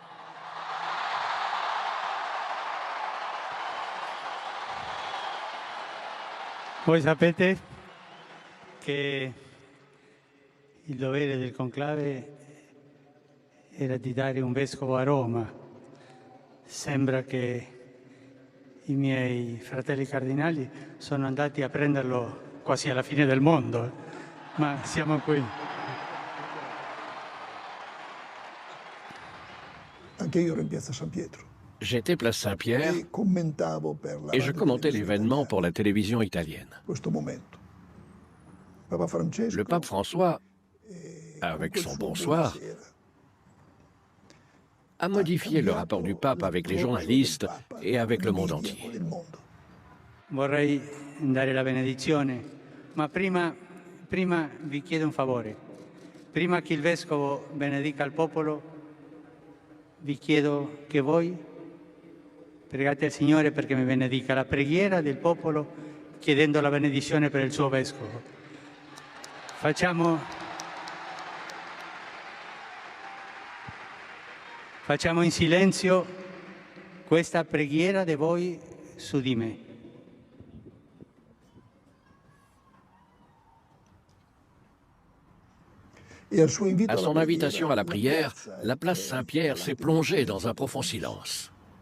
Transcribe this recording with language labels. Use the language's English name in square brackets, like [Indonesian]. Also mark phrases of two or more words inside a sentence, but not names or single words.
[Italian] Voi sapete che il dovere del conclave era di dare un vescovo a Roma. Sembra che i miei fratelli cardinali sono andati a prenderlo quasi alla fine del mondo, ma siamo qui. [French] J'étais place Saint-Pierre et je commentais l'événement pour la télévision italienne. Le pape François, avec son bonsoir, a modifié le rapport du pape avec les journalistes et avec le monde entier. [Italian] Vorrei dare la benedizione, ma prima vi chiedo un favore. Prima che il vescovo benedica il popolo, vi chiedo che voi pregate il Signore perché mi benedica la preghiera del popolo chiedendo la benedizione per il suo vescovo. Facciamo in silenzio questa preghiera di voi su di me. [French] À son invitation à la prière, la place Saint-Pierre s'est plongée dans un profond silence.